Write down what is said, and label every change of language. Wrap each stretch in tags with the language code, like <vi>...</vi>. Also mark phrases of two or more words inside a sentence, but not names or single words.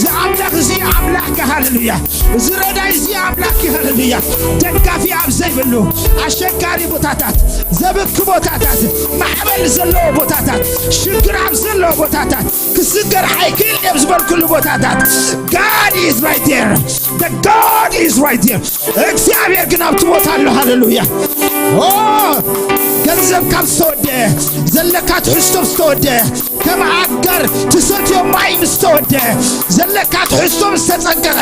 <ti>ኣምላኽ እዚ ኣምላኽካ ሃሌሉያ እዚ ረዳኢ እዚ ኣምላኽ ሃሌሉያ ደጋፊ ኣብ ዘይብሉ ኣሸጋሪ ቦታታት ዘብክ ቦታታት ማዕበል ዘለዎ ቦታታት ሽግር ኣብ ዘለዎ ቦታታት ክስገር ሓይክል ኣብ ዝበልኩሉ ቦታታት</ti> <en>God is right there the God is right there</en> <ti>እግዚአብሔር ግን ኣብቲ ቦታ ኣሎ ሃሌሉያ ገንዘብ ካብ ዝተወድአ ዘለካ ትሕዝቶ ዝተወድአ ከም ኣጋር ትሰትዮ ማይ ዝተወድአ ዘለካ ትሕዝቶ ዝተፀንቀቐ</ti>